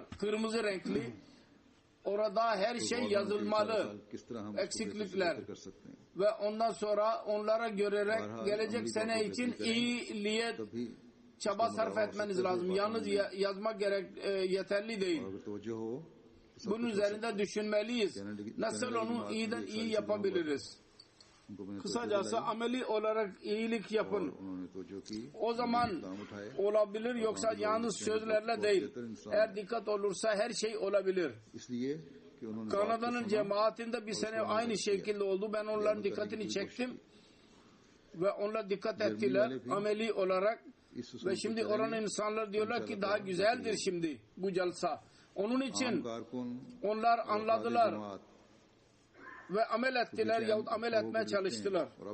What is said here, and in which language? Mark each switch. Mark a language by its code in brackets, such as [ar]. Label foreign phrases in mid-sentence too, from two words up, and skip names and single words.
[tr] Kırmızı renkli. Orada her şey yazılmalı. [hi] किस तरह हम [tr] Eksiklikler. [hi] कर सकते हैं. [tr] Ve ondan sonra onlara görerek gelecek sene için iyiliğe [hi] तभी [tr] çaba sarf etmeniz lazım. Yalnız yazmak yeterli değil. [hi] अगर तवज्जो हो [tr] Bunun üzerinde düşünmeliyiz. Nasıl onu iyiden iyi yapabiliriz? Kısacası ameli olarak iyilik yapın. [hi] उन्होंने तवज्जो की. [tr] O zaman olabilir yoksa yalnız sözlerle değil. Eğer dikkat olursa her şey olabilir. [hi] इसलिए कि उन्होंने [tr] Kanada'nın cemaatinde bir sene aynı şekilde oldu. Ben onların dikkatini çektim. Ve onlar dikkat ettiler ameli olarak. Ve şimdi oranın insanlar diyorlar ki daha güzeldir şimdi bu celsa. Onun için onlar anladılar ve amel ettiler yahut amel etmeye çalıştılar.